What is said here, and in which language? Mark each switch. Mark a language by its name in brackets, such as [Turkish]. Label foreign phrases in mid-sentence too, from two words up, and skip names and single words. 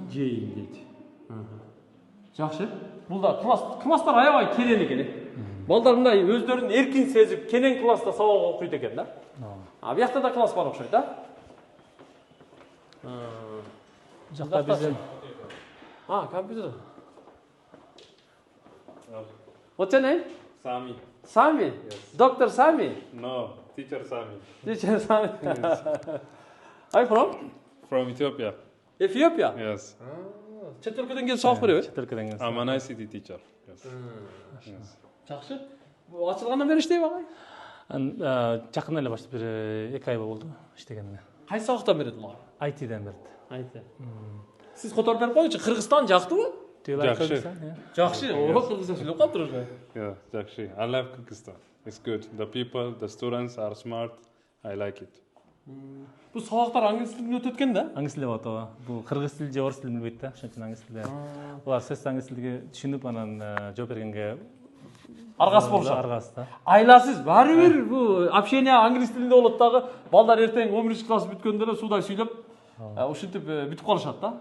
[Kyrgyz] Жейин дейт. Жакшы. Бул да класстар аябай кенен экен. Балдар мындай өздөрүн эркин сезип, кенен класста сабак окуйт экен да. Бuyakta да класс бар окшойт да. Жакта биздин компьютер. [English] What's your name? Sami. Sami? Yes. Dr. Sami? No, teacher Sami. Teacher Sami. Are you from? From Ethiopia. Ethiopia? Yes. [Kyrgyz] Чет өлкөдөн келип сабак береби? чет өлкөдөн келген. [English] I'm an ICT teacher. Yes. Yes. [Kyrgyz] Жакшы. Ачылгандан бери иштейби агай? Жакында эле баштап бир 2 ай болду иштегенине. Кайсы сабактан берет улар? IT-ден берет. Айты. Siz которуп берип коюңчу, Кыргызстан жактыбы? Жакшы. Жакшы. О, кыргызча сүйлөп калыптыр уже. [English] Yeah, Jakshi. I love Kyrgyzstan. It's good. The people, the students are smart. I like it. [Kyrgyz] Бул сабактар англис тилинде өтөт экен да? Аңгис тилде болот ооба. Бул кыргыз тили же орус тилин билбейт да, ошон үчүн аңгис тилде. Булар сөз аңгис тилге түшүнүп анан жооп бергенге Аргасы болушат. Аргасы да. Айласыз баары бир бул общение англис тилинде болот дагы. Балдар эртең 11-класс бүткөндө эле суудай сүйлөп, ушинтип бүтүп калышат да.